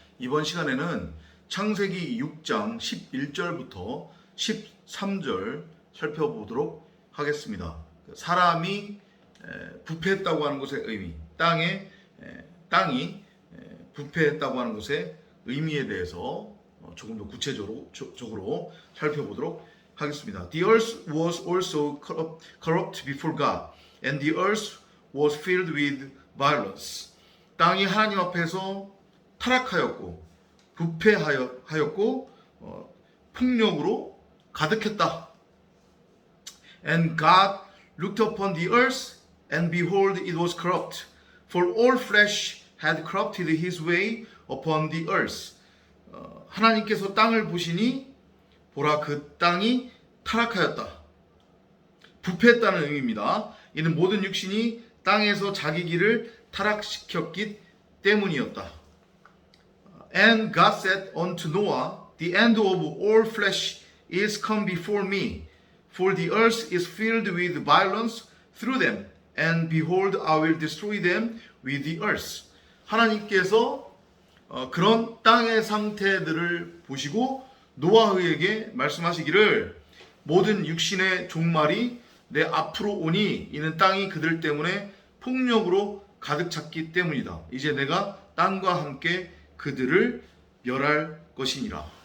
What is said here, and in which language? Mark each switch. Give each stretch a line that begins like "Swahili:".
Korean: 이번 시간에는 창세기 6장 11절부터 13절 살펴보도록 하겠습니다. 사람이 부패했다고 하는 것의 의미, 땅이 부패했다고 하는 것의 의미에 대해서 조금 더 구체적으로 살펴보도록 하겠습니다.
English: The earth was also corrupt before God, and the earth was filled with violence.
Korean: 땅이 하나님 앞에서 타락하였고 부패하였고 폭력으로 가득했다.
English: And God looked upon the earth, and behold, it was corrupt, for all flesh had corrupted his way upon the earth.
Korean: 하나님께서 땅을 보시니 보라, 그 땅이 타락하였다. 부패했다는 의미입니다. 이는 모든 육신이 땅에서 자기 길을 타락시켰기 때문이었다.
English: And God said unto Noah, The end of all flesh is come before me, for the earth is filled with violence through them, and behold, I will destroy them with the earth.
Korean: 하나님께서 그런 땅의 상태들을 보시고 노아에게 말씀하시기를, 모든 육신의 종말이 내 앞으로 오니 이는 땅이 그들 때문에 폭력으로 가득 찼기 때문이다. 이제 내가 땅과 함께 그들을 멸할 것이니라.